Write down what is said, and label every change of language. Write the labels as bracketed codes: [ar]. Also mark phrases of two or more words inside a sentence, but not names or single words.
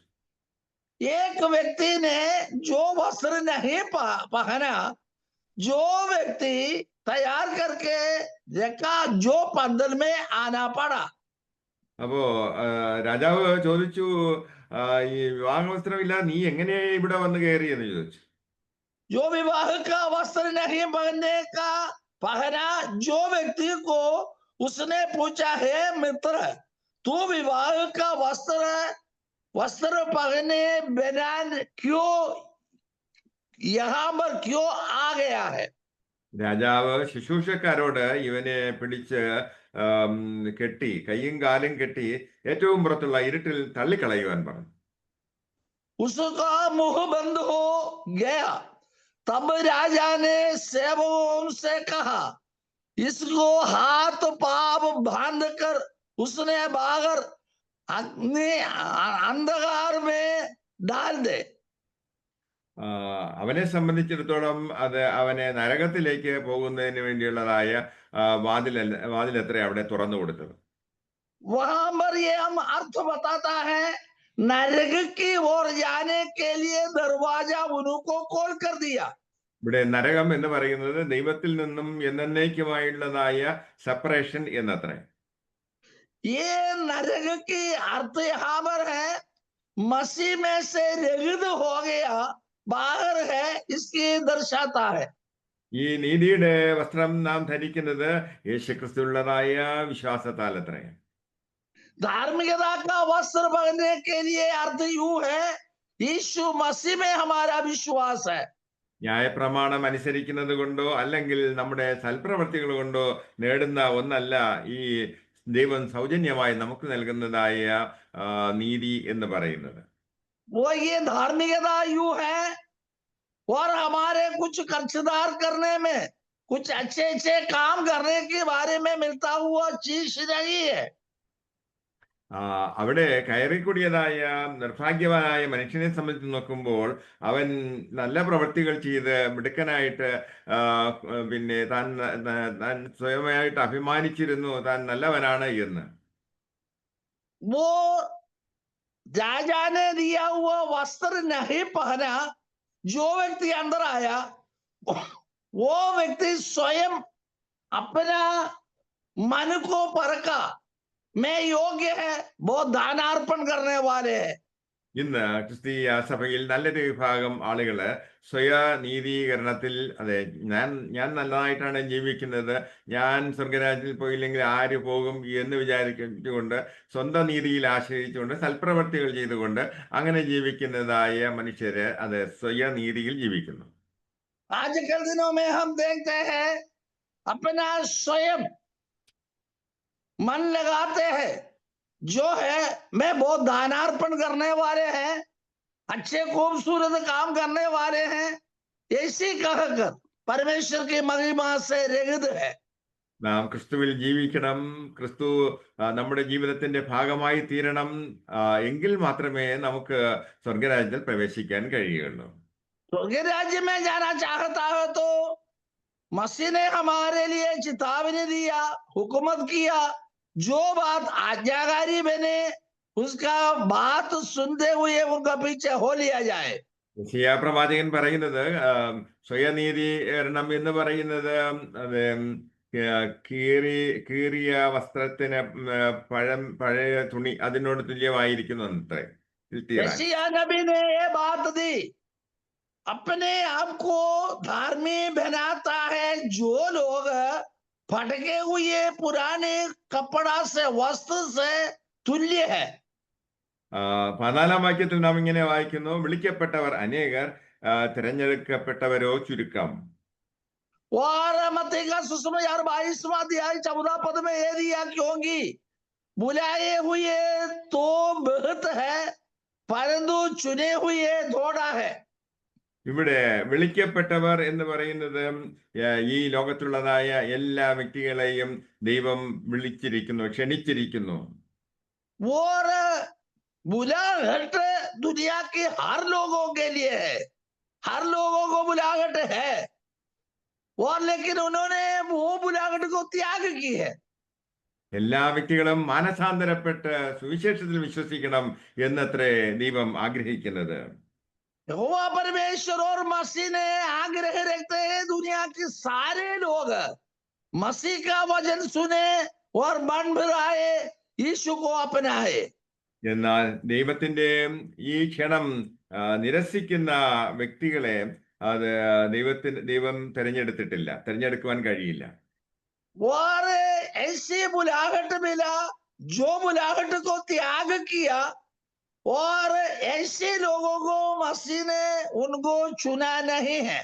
[hi] एक व्यक्ति ने जो वस्त्र नहीं पहना, जो व्यक्ति तैयार करके देखा, जो पंदल में आना पड़ा. [ml] അപ്പോ രാജാവ് ചോദിച്ചു, ഈ വിവാഹ വസ്ത്രമില്ലാതെ നീ എങ്ങനെ ഇവിടെ വന്ന് കയറി എന്ന് ചോദിച്ചു. [hi] जो विवाह का वस्त्र नहीं पहनने का पहना जो व्यक्ति को उसने पूछा, है मित्र तू विवाह का वस्त्र पहने बिना क्यों यहाँ पर क्यों आ गया है. [ml] രാജാവ് ശുശ്രൂഷക്കാരോട് ഇവനെ പിടിച്ച് കെട്ടി കൈയും കാലും കെട്ടി ഏറ്റവും പുറത്തുള്ള ഇരുട്ടിൽ തള്ളിക്കളയുവാൻ പറഞ്ഞു. [hi] उसका मुंह बंद हो गया. तब राजा ने सेवकों से कहा, इसको हाथ पाप बांध कर उसने बाहर अग्नि अंधकार में डाल दे। [ml] അവനെ സംബന്ധിച്ചിടത്തോളം അത് അവനെ നരകത്തിലേക്ക് പോകുന്നതിന് വേണ്ടിയുള്ളതായ വാതിലത്ര അവിടെ തുറന്നു കൊടുത്തത്. [hi] वहां पर ये हम अर्थ बताता है, नरक की ओर जाने के लिए दरवाजा उनको खोल कर दिया। [ml] ഇവിടെ നരകം എന്ന് പറയുന്നത് ദൈവത്തിൽ നിന്നും എന്നേക്കുമായുള്ളതായ സെപ്പറേഷൻ എന്നത്രേ. [hi] ये नरक की अर्थ यहाँ पर है, मसीह में से रहित हो गया, बाहर है, इसकी दर्शाता है। [ml] ഈ നീതിയുടെ വസ്ത്രം നാം ധരിക്കുന്നത് യേശുക്രിസ്തുള്ളതായ വിശ്വാസത്താലത്രേ. [hi] धार्मिकता का वस्त्र पहनने के लिए अर्थ यूं है, यीशु मसीह में हमारा विश्वास है। [ml] ന്യായപ്രമാണം അനുസരിക്കുന്നത് കൊണ്ടോ അല്ലെങ്കിൽ നമ്മുടെ സൽപ്രവർത്തികൾ കൊണ്ടോ നേടുന്ന ഒന്നല്ല ഈ ദൈവം സൗജന്യമായി നമുക്ക് നൽകുന്നതായ നീതി എന്ന് പറയുന്നത്. [hi] वो ये धार्मिकता यूं है, और हमारे कुछ खर्चदार करने में, कुछ अच्छे अच्छे काम करने के बारे में मिलता हुआ चीज नहीं है। [ml] അവിടെ കയറിക്കൂടിയതായ നിർഭാഗ്യവാനായ മനുഷ്യനെ സംബന്ധിച്ച് നോക്കുമ്പോൾ അവൻ നല്ല പ്രവൃത്തികൾ ചെയ്ത് മിടുക്കനായിട്ട് പിന്നെ താൻ സ്വയമായിട്ട് അഭിമാനിച്ചിരുന്നു താൻ നല്ലവനാണ് എന്ന്. [hi] वो राजा ने दिया हुआ वस्त्र नहीं पहना, जो व्यक्ति अंदर आया वो व्यक्ति स्वयं अपना मन को परखा, मैं योग्य है, बहुत दानार्पण करने वाले हैं। [ml] ഇന്ന് ക്രിസ്തീയ സഭയിൽ നല്ലൊരു വിഭാഗം ആളുകള് സ്വയനീതീകരണത്തിൽ അതെ ഞാൻ നല്ലതായിട്ടാണ് ജീവിക്കുന്നത്, ഞാൻ സ്വർഗരാജ്യത്തിൽ പോയില്ലെങ്കിൽ ആര് പോകും എന്ന് വിചാരിച്ചുകൊണ്ട് സ്വന്തം നീതിയിൽ ആശ്രയിച്ചുകൊണ്ട് സൽപ്രവർത്തികൾ ചെയ്തുകൊണ്ട് അങ്ങനെ ജീവിക്കുന്നതായ മനുഷ്യര് അത് സ്വയനീതിയിൽ ജീവിക്കുന്നു. [hi] आजकल दिनों में हम देखते हैं अपना स्वयं मन लगाते हैं, जो है मैं बहुत दानार्पण करने वाले हैं, अच्छे खूबसूरत काम करने वाले हैं, ऐसी कहकर परमेश्वर की महिमा से रहित है। [ml] നാം ക്രിസ്തുവിൽ ജീവിക്കണം, ക്രിസ്തു നമ്മുടെ ജീവിതത്തിന്റെ ഭാഗമായി തീരണം, എങ്കിൽ മാത്രമേ നമുക്ക് സ്വർഗരാജ്യത്തിൽ പ്രവേശിക്കാൻ കഴിയുള്ളൂ. [hi] स्वर्ग राज्य में जाना चाहता है तो मसीह ने हमारे लिए चेतावनी दिया, हुकूमत किया, जो बात आज्ञाकारी बने उसका बात सुनते हुए उनका पीछे हो लिया जाए। [ml] യെശയ്യാ പ്രവാചകൻ പറയുന്നത് സ്വയനീതീകരണം എന്ന് പറയുന്നത് അത് കീറിയ വസ്ത്രത്തിന് പഴയ തുണി അതിനോട് തുല്യമായിരിക്കുന്നു അത്രേ. [hi] यशायाह नबी ने ये बात दी, अपने आप को धार्मिक बनाता है जो लोग फटके हुए पुराने कपड़ा से वस्त्र से तुल्य है। [ml] 14-ാം വാക്യത്തിൽ നാം ഇങ്ങനെ വായിക്കുന്നു, വിളിക്കപ്പെട്ടവർ അനേകർ, തിരഞ്ഞെടുക്കപ്പെട്ടവരോ ചുരുക്കം. [hi] और मत्ती का सुसमाचार 22वां अध्याय 14 पद में ये दिया, क्योंकि बुलाए हुए तो बहुत है परंतु चुने हुए थोड़ा है। [ml] ഇവിടെ വിളിക്കപ്പെട്ടവർ എന്ന് പറയുന്നത് ഈ ലോകത്തുള്ളതായ എല്ലാ വ്യക്തികളെയും ദൈവം വിളിച്ചിരിക്കുന്നു, ക്ഷണിച്ചിരിക്കുന്നു. [hi] और बुलाहट दुनिया के हर लोगों के लिए है, हर लोगों को बुलाहट है, और लेकिन उन्होंने वो बुलाहट को त्याग की है। [ml] എല്ലാ വ്യക്തികളും മാനസാന്തരപ്പെട്ട് സുവിശേഷത്തിൽ വിശ്വസിക്കണം എന്നത്രേ ദൈവം ആഗ്രഹിക്കുന്നത്. [hi] यहोवा परमेश्वर और मसीह ने आग्रह रखते हैं दुनिया के सारे लोग मसीह का वचन सुने और मन भराए, यीशु को अपनाए। [ml] എന്നാൽ ദൈവത്തിന്റെ ഈ ക്ഷണം നിരസിക്കുന്ന വ്യക്തികളെ അത് ദൈവം തിരഞ്ഞെടുക്കുവാൻ കഴിയില്ല. [hi] और ऐसी बुलाहट मिला जो बुलाहट को त्याग किया, और ऐसे लोगों को मसीह ने उनको चुना नहीं है।